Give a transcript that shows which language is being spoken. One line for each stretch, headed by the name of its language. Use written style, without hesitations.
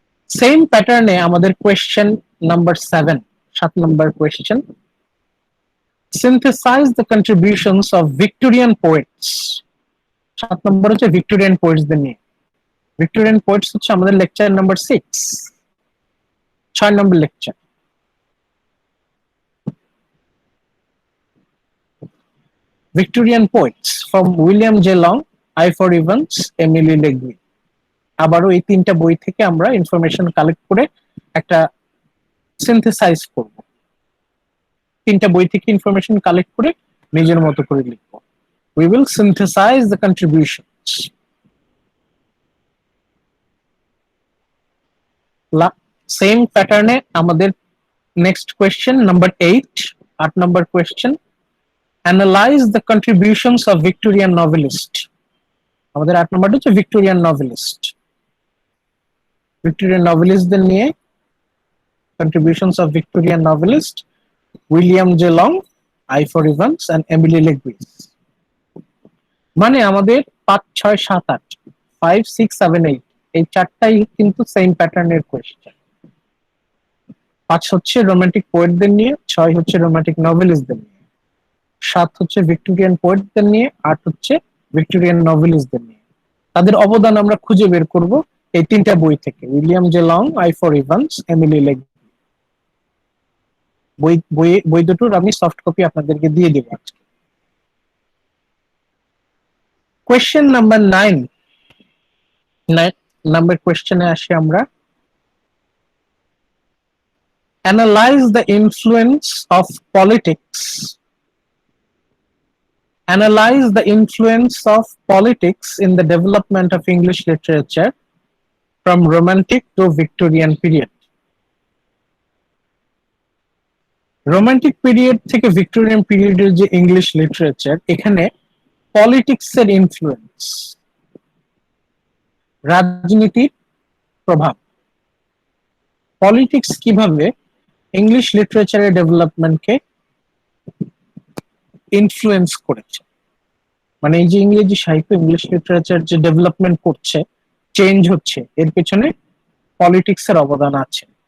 Bangla: Same প্যাটার্নে আমাদের question number 7, 7 number question,
English: synthesize the contributions of Victorian poets।
Bangla: 7 নম্বর হচ্ছে Victorian পোয়েটসদের নিয়ে। ভিক্টোরিয়ান পোয়েটস হচ্ছে আমাদের lecture number 6, 6 number lecture.
English: Victorian poets from William J. Long, I. Evans, Emily Legree।
Bangla: আবারও এই তিনটা বই থেকে আমরা ইনফরমেশন কালেক্ট করে একটা সিনথেসাইজ করব। তিনটা বই থেকে ইনফরমেশন কালেক্ট করে নিজের মতো করে লিখব।
English: We will synthesize the contributions.
Bangla: Same প্যাটার্নে আমাদের next question number 8, 8 number question,
English: analyze the contributions of Victorian novelist।
Bangla: আমাদের 8 নম্বরটা হচ্ছে ভিক্টোরিয়ান নভেলিস্ট। ভিক্টোরিয়ান নভেলিস্টদের নিয়ে
English: contributions of Victorian novelist
Bangla: William J. Long, I. Evans and Emily Legree। মানে আমাদের 5, 6, 7, 8, 5, 6, 7, 8 এই চারটাই কিন্তু সেম প্যাটার্নের কোয়েশ্চেন। 5 হচ্ছে রোমান্টিক পোয়েটদের নিয়ে, 6 হচ্ছে রোমান্টিক নভেলিস্টদের নিয়ে, 7 হচ্ছে ভিক্টোরিয়ান পোয়েটদের নিয়ে, 8 হচ্ছে ভিক্টোরিয়ান নভেলিস্টদের নিয়ে। তাদের অবদান আমরা খুঁজে বের করব এই তিনটা বই থেকে, William J long, I. Evans, Emily লেগ্রি। বই দুটোর আমি সফট কপি আপনাদেরকে দিয়ে দেব আজকে। কোয়েশ্চেন নাম্বার 9 নাম্বার কোয়েশ্চেনে আসি আমরা।
English: Analyze the influence of politics. Analyze the influence of politics in the development of English literature from Romantic to Victorian period.
Bangla: Romantic period থেকে Victorian পিরিয়ডের যে ইংলিশ লিটারেচার, এখানে পলিটিক্সের influence, রাজনীতির প্রভাব, পলিটিক্স কিভাবে English লিটারেচারের ডেভেলপমেন্টকে influence করেছে, মানে এই যে ইংরেজি সাহিত্য, ইংলিশ লিটারেচার যে ডেভেলপমেন্ট করছে, চেঞ্জ হচ্ছে, এর পেছনে পলিটিক্সের অবদান আছে।